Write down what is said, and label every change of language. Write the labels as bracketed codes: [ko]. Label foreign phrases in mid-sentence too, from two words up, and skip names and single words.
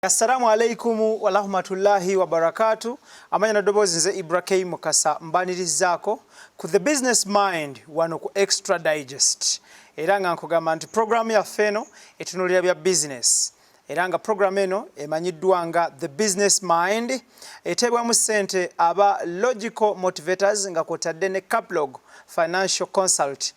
[ar] السلام عليكم ورحمة الله وبركاته. [lg] Amanya na dobozi nze Ibrahim Mukasa mbanirizaako ku The Business Mind wano ku Extra Digest. Era nga nkugamba nti programu yaffe eno etunuulira bya business. Era nga programu eno emanyiddwa nga The Business Mind eteebwamu ssente aba logical motivators nga kwotadde ne Caplog Financial Consult.